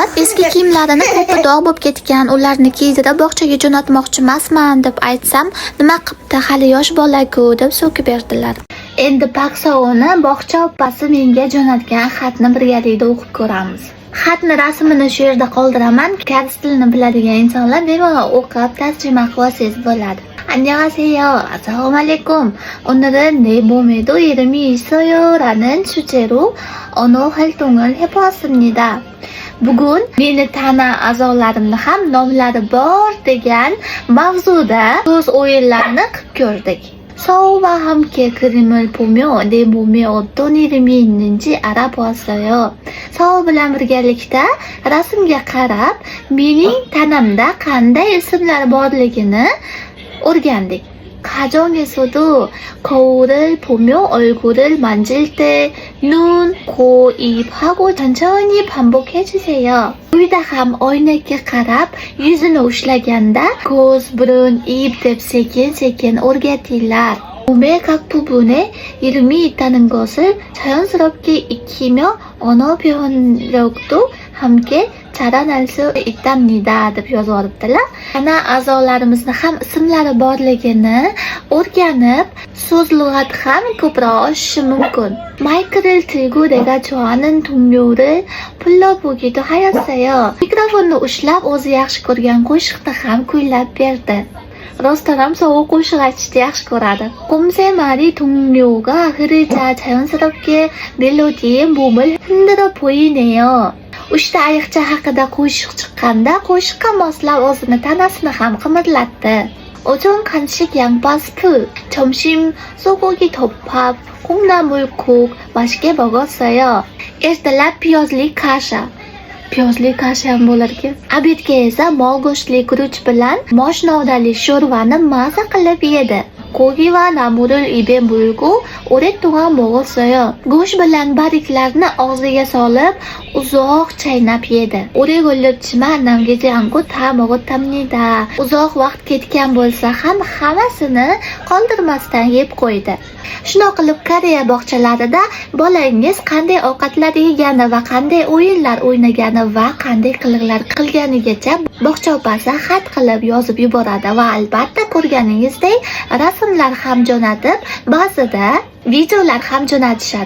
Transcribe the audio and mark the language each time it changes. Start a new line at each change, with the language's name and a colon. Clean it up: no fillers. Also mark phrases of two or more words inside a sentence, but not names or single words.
Uzbek: Eski kiyimlarini ko'pi dog' bo'lib ketgan, ularni kiydirib bog'chaga jo'natmoqchi emasman deb aytsam, nima qilibdi, hali yosh bola-ku deb so'kib berdilar. Endi Pak Sovuni bog'cha opasi menga jo'natgan xatni birgalikda o'qib ko'ramiz. Xatni rasmini shu yerda qoldiraman. Koreys tilini biladigan insonlar bemalol o'qib tarjima qilsangiz bo'ladi.
Korean: 안녕하세요.
Uzbek: assalomu alaykum.
Korean: 오늘은 내 몸에도 이름이 있어요라는 주제로 언어 활동을 해보았습니다.
Uzbek: Bugun meni tana a'zolarimni ham nomlari bor degan mavzuda so'z o'yinlarini qilib ko'rdik.
Korean: Sovu와 함께 그림을 보며 내 몸에 어떤 이름이 있는지 알아보았어요.
Uzbek: Sovu bilan birgalikda rasmga qarab, mening tanamda qanday ismlar borligini o'rgandik.
Korean: 가정에서도 거울을 보며 얼굴을 만질 때 눈, 코, 입 하고 천천히 반복해 주세요.
Uzbek: uyda ham oynaga qarab yuzini ushlaganda ko'z, burun, ip deb sekin-sekin o'rgatinglar.
Korean: 몸의 각 부분에 이름이 있다는 것을 자연스럽게 익히며 언어 표현력도 함께 자라날 수 있답니다
Uzbek: deb yozib olibdilar. Ana a'zolarimizni ham ismlari borligini o'rganib, so'z lug'ati ham ko'proq oshishi mumkin.
Korean: 마이크를 들고 내가 좋아하는 동료를 불러보기도 하였어요.
Uzbek: mikrofonni ushlab o'zi yaxshi ko'rgan qo'shiqni ham kuylab berdi. Rostdan ham Sovu qo'shiq aytishni yaxshi ko'radi.
Korean: 곰새 말이 동료가 흐르자 자연스럽게 멜로디에 몸을 흔들어 보이네요.
Uzbek: Uchta ayiqcha haqida qo'shiq chiqqanda qo'shiqqa moslab o'zini tanasini ham qimirlatdi.
Korean: 오전 간식 양파 스프, 점심 소고기 덮밥, 콩나물국 맛있게 먹었어요.
Uzbek: ertalab piyozli kasha. Piyozli kasha ham bo'lar ekan. Obedga esa mol go'shtli guruch bilan mosh novdali sho'rvani maza qilib yedi.
Korean: 고기와 나물을 입에 물고 오랫동안 먹었어요.
Uzbek: go'sht bilan barglarni og'ziga solib uzoq chaynab yedi.
Korean: 오래 걸렸지만 남기지 않고 다 먹었답니다.
Uzbek: uzoq vaqt ketgan bo'lsa ham hammasini qoldirmasdan yeb qo'ydi. Shunday qilib Koreya bog'chalarida bolangiz qanday ovqatlar yegani va qanday o'yinlar o'ynagani va qanday qiliqlar qilganigacha bog'cha opasi xat qilib yozib yuboradi va albatta ko'rganingizdek rasmlar ham jo'natib, ba'zida videolar ham jo'natishadi.